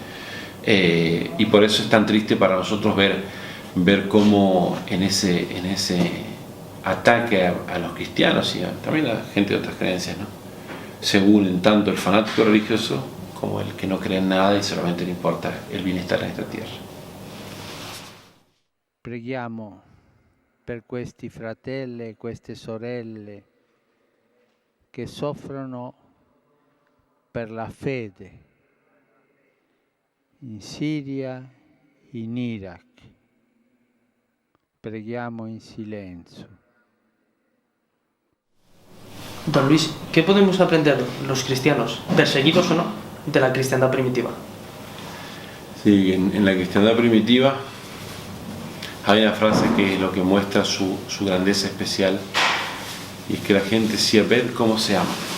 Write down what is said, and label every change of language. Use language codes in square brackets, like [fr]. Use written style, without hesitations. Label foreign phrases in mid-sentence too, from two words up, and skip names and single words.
[es] Y por eso es tan triste para nosotros ver cómo en ese ataque a los cristianos y también a la gente de otras creencias, ¿no?, se unen tanto el fanático religioso como el que no cree en nada y solamente le importa el bienestar en esta tierra. [it] Preghiamo per questi fratelli e queste sorelle che soffrono per la fede in Siria, in Iraq. Preghiamo in silenzio. [es] Don Luis, ¿qué podemos aprender los cristianos, perseguidos o no, de la cristiandad primitiva? Sí, en la cristiandad primitiva hay una frase que es lo que muestra su grandeza especial, y es que la gente decía: ved cómo se ama.